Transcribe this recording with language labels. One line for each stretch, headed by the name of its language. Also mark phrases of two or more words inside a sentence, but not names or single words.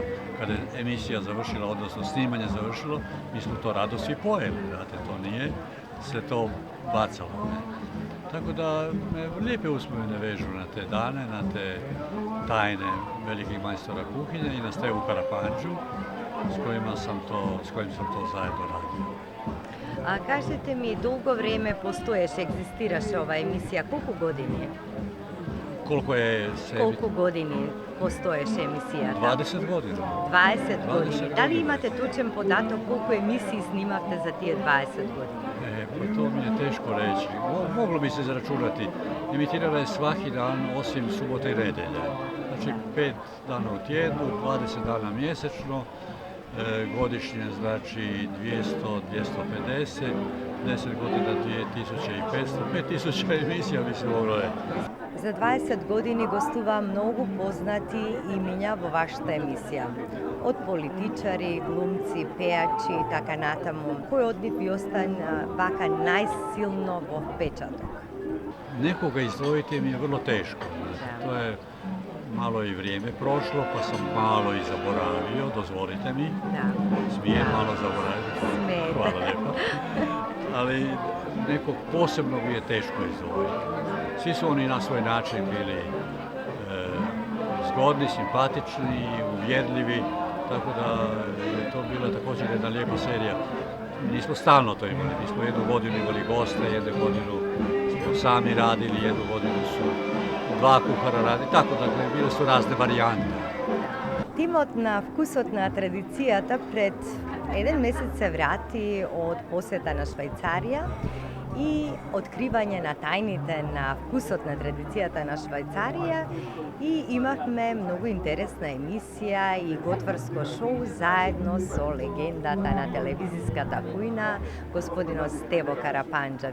Croatian: Kada je emisija završila, odnosno snimanje završilo, mi smo to rado svi pojeli, znate, to nije se to bacalo. Tako da me lijepe uspomene vežu na te dane, na te tajne velikih majstora kuhinje i na Stevu Karapandžu s kojim sam to zajedno radio.
Macedonian: A кажете ми, долго време постоеше, егзистираше ова емисија, колку години? Колку години постоеше емисијата? 20 години. 20 години. Дали имате точен податок колку емисии снимавте за тие 20 години?
Croatian: Pa to mi je teško reći. Moglo bi se izračunati. Emitirala je svaki dan osim subote i nedjelje. Znači 5 dana u tjednu, 20 dana mjesečno, godišnje znači 200, 250, 10 godina 2500, 5000 emisija bi se moglo reći.
Macedonian: За 20 години гостува многу познати имиња во вашата емисија. Од политичари, глумци, пејачи и така натаму. Кој од нив ви остана вака најсилно во впечаток?
Croatian: Nekoga izdvojiti mi je vrlo teško. To je malo i vrijeme prošlo, pa sam malo i zaboravio, dozvolite mi. Smijem malo zaboraviti. Hvala lijepo. Ali nekog posebnog je teško izdvojiti. Svi su oni na svoj način bili zgodni, simpatični, uvjerljivi, tako da je to bila također jedna lijepa serija. Nismo stalno to imali, mi smo jednu godinu imali goste, jednu godinu smo sami radili, jednu godinu su 2 kuhara radili, tako dakle bile su razne varijante.
Macedonian: Timот на Вкусот на традицијата пред 1 месец се врати од посета на Швајцарија и откривање на тајните на Вкусот на традицијата на Швајцарија, и имавме многу интересна емисија и готварско шоу заедно со легендата на телевизиската кујна, господинот Стево Карапанџа.